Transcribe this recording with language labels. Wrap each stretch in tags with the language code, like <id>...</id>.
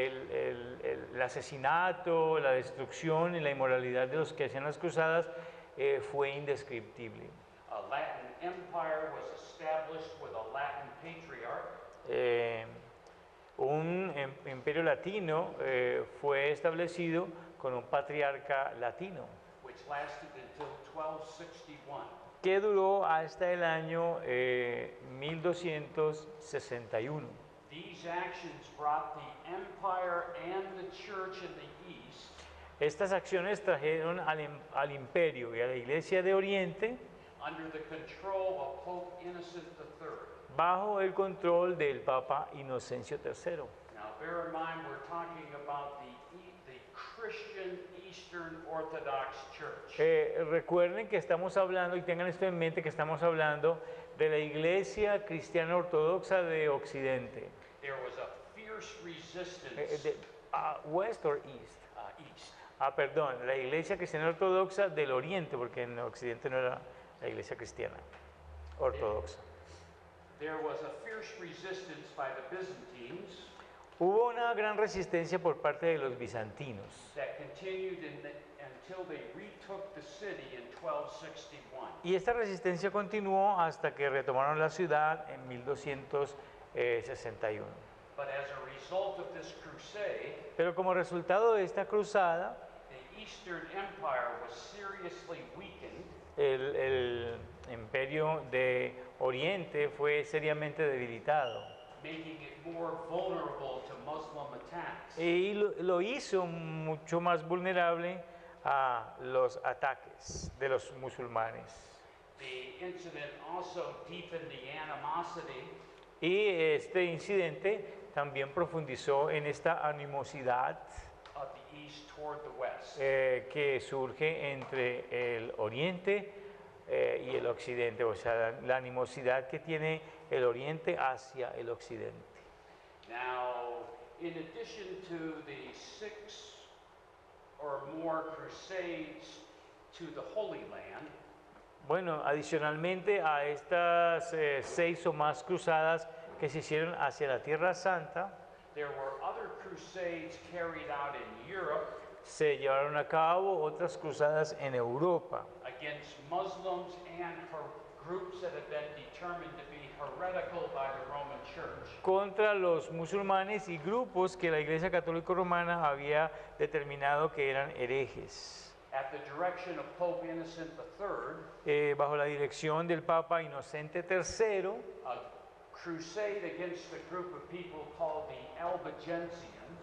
<es>El asesinato, la destrucción y la inmoralidad de los que hacían las cruzadas fue indescriptible.</es> <en>a Latin empire was established with a Latin patriarch</en> <es>Un imperio latino fue establecido con un patriarca latino</es> <en>which lasted until 1261.</en> <es>que duró hasta el año 1261.</es> <en>These actions brought the empire and the church in the east</en> <es>Estas acciones trajeron al imperio y a la iglesia de Oriente</es> <en>under the control of Pope Innocent III.</en> <es>bajo el control del Papa Inocencio III.</es> <en>Now, bear in mind, we're talking about the Christian Eastern Orthodox Church.</en> <es>Recuerden que estamos hablando, y tengan esto en mente, que estamos hablando de la iglesia cristiana ortodoxa de Occidente.</es> <en>There was a fierce resistance West or East? east.</en> <es>Perdón, la iglesia cristiana ortodoxa del Oriente, porque en Occidente no era la iglesia cristiana ortodoxa.</es> <en>There was a fierce resistance by the Byzantines</en> <es>Hubo una gran resistencia por parte de los bizantinos,</es> <en>that continued until they retook the city in 1261.</en> <es>y esta resistencia continuó hasta que retomaron la ciudad en 1261.</es> <en>But as a result of this crusade,</en> <es>Pero como resultado de esta cruzada,</es> <en>the Eastern Empire was seriously weakened,</en> <es>el imperio de Oriente fue seriamente debilitado</es> <en>making it more vulnerable to Muslim attacks.</en> <es>y lo hizo mucho más vulnerable a los ataques de los musulmanes.</es> <en>The incident also deepened the animosity</en> <es>Y este incidente también profundizó en esta animosidad</es> <en>of the East toward the West.</en> <es>que surge entre el Oriente y el Occidente, o sea, la animosidad que tiene el Oriente hacia el Occidente.</es> <en>Now, in addition to the 6 or more crusades to the Holy Land,</en> <es>Bueno, adicionalmente a estas 6 o más cruzadas que se hicieron hacia la Tierra Santa,</es> <en>there were other crusades carried out in Europe</en> <es>se llevaron a cabo otras cruzadas en Europa</es> <en>against Muslims and groups that had been determined to be heretical by the Roman Church.</en> <es>contra los musulmanes y grupos que la Iglesia Católica Romana había determinado que eran herejes.</es> <en>At the direction of Pope Innocent III,</en> <es>Bajo la dirección del Papa Inocente III,</es> <en>a crusade against a group of people called the Albigensians</en>